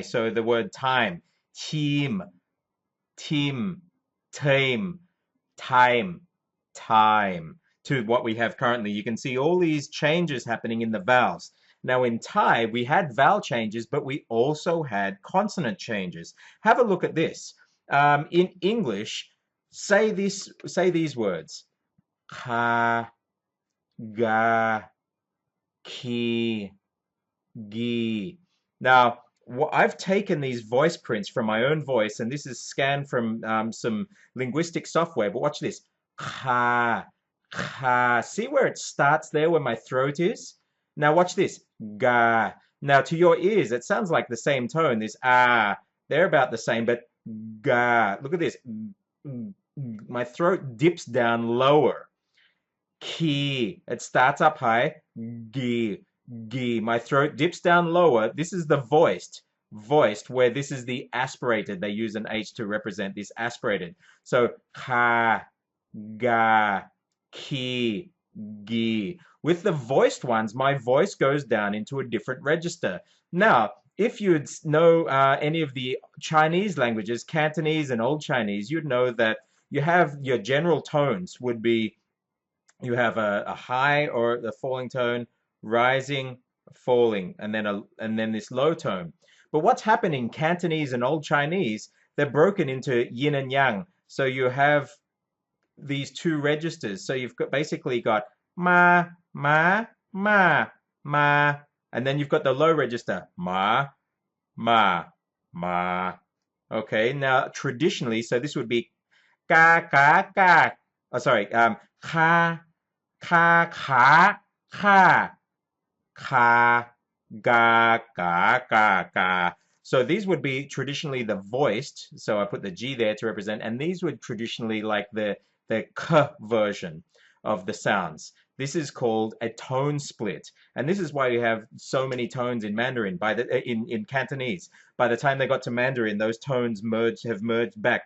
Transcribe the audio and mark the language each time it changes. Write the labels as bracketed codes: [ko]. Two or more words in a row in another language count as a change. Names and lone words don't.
[en] So the word time, team, team, time, to what we have currently. You can see all these changes happening in the vowels. Now in Thai, we had vowel changes, but we also had consonant changes. Have a look at this. In English, say these words. Ka, ga, ki, gi. Now, I've taken these voice prints from my own voice, and this is scanned from some linguistic software. But watch this. Ka, ka. See where it starts there, where my throat is? Now watch this. Ga. Now to your ears, it sounds like the same tone. This ah, they're about the same, but ga. Look at this. My throat dips down lower. Ki. It starts up high. Gi. Gi. My throat dips down lower. This is the voiced, where this is the aspirated. They use an H to represent this aspirated. So ka, ga, ki, gi. With the voiced ones, my voice goes down into a different register. Now, if you'd know any of the Chinese languages, Cantonese and Old Chinese, you'd know that you have your general tones would be, you have a high or the falling tone, rising, falling, and then this low tone. But what's happening in Cantonese and Old Chinese, they're broken into yin and yang. So you have these two registers. So you've basically got ma, ma, ma, ma, and then you've got the low register, ma, ma, ma. Okay, now traditionally, so this would be ka, ka, ka. Oh, sorry, ka, ka, ka, ka, ka, ga, ga, ga, ga. So these would be traditionally the voiced. So I put the G there to represent, and these would traditionally like the k version of the sounds. This is called a tone split, and this is why you have so many tones in Mandarin. In Cantonese, by the time they got to Mandarin, those tones have merged back.